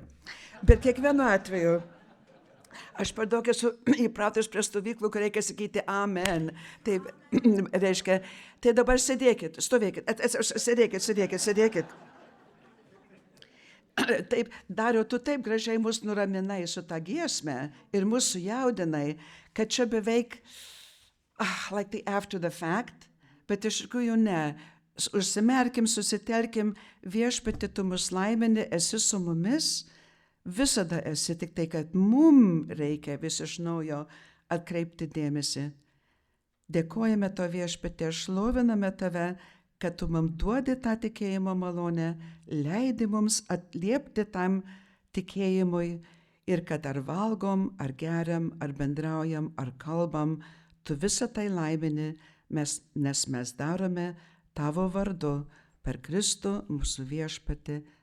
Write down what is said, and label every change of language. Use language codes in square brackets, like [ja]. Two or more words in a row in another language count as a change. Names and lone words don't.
[lt] Bet kiekvienu atveju, aš per daug esu įpratus prie stovyklų, kur reikia sakyti amen. Tai reiškia, tai dabar sėdėkit, stovėkit, sėdėkit. Taip, Dariau, tu taip gražiai mus nuraminai su tą giesmę ir mus sujaudinai, kad čia beveik, [en] like the after the fact, [lt] bet iš tikrųjų ne. Užsimerkim, susitelkim, viešpati tu mus laimini, esi su mumis. Visada esi, tik tai, kad mum reikia vis iš naujo atkreipti dėmesį. Dėkojame to viešpatie, šloviname tave, kad tu mums duodi tą tikėjimo malonę, leidi mums atliepti tam tikėjimui ir kad ar valgom, ar geriam, ar bendraujam, ar kalbam, tu visą tai laimini, nes mes darome tavo vardu per Kristų mūsų viešpatį.